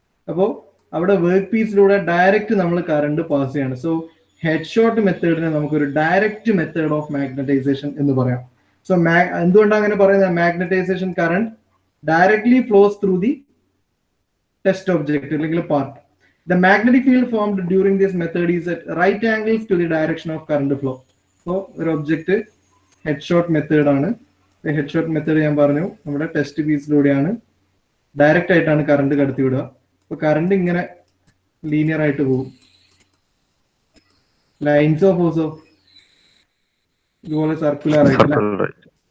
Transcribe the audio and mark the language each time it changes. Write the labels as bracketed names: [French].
[Malayalam] അപ്പോ അവിടെ work പീസിലൂടെ direct നമ്മൾ കറണ്ട് പാസ് ചെയ്യാണ്. സോ ഹെഡ് ഷോട്ട് മെത്തേഡിനെ നമുക്കൊരു ഡയറക്റ്റ് മെത്തേഡ് ഓഫ് മാഗ്നറ്റൈസേഷൻ എന്ന് പറയാം. സോ എന്തുകൊണ്ടാണ് അങ്ങനെ പറയുന്നത്? [English] Magnetisation current directly flows through the test object അല്ലെങ്കിൽ part. The magnetic field formed during this method is at right angles to the direction of current flow. [Malayalam] So ഒരു object head shot method ആണ്. Head shot method ഞാൻ പറഞ്ഞു നമ്മുടെ test പീസിലൂടെയാണ് direct ആയിട്ടാണ് current കടത്തി വിടുക. അപ്പൊ കറണ്ട് ഇങ്ങനെ ലീനിയർ ആയിട്ട് പോകും. ലൈൻസ് ഓഫ് ഫോഴ്സോ ഇതുപോലെ സർക്കുലർ ആയിട്ട്.